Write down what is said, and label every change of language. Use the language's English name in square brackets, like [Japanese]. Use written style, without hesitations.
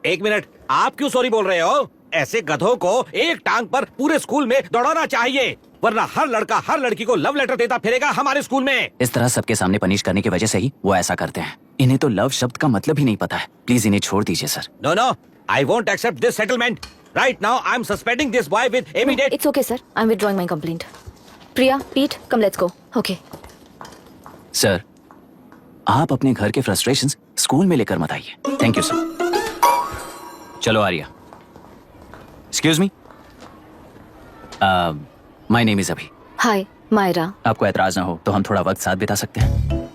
[Hindi] एक मिनट, आप क्यों सॉरी बोल रहे हो? ऐसे गधों को एक टांग पर पूरे स्कूल में दौड़ाना चाहिए, वरना हर लड़का हर लड़की को लव लेटर देता फिरेगा हमारे स्कूल में। इस तरह सबके सामने पनिश करने की वजह से ही वो ऐसा करते हैं। इन्हें तो लव शब्द का मतलब ही नहीं पता है। प्लीज इन्हें छोड़ दीजिए sir. [English] No no, I won't accept this settlement. Right now I am suspending this boy with immediate. It's okay sir, I'm withdrawing my complaint. Priya, Pete, come let's go. Okay. [Hindi] Sir, आप अपने घर के फ्रस्ट्रेशंस स्कूल में लेकर मत आइए। [English] Thank you sir. चलो Arya. Excuse me, my name is Abhi. Hi, Myra. [Hindi] आपको ऐतराज ना हो तो हम थोड़ा वक्त साथ बिता सकते हैं?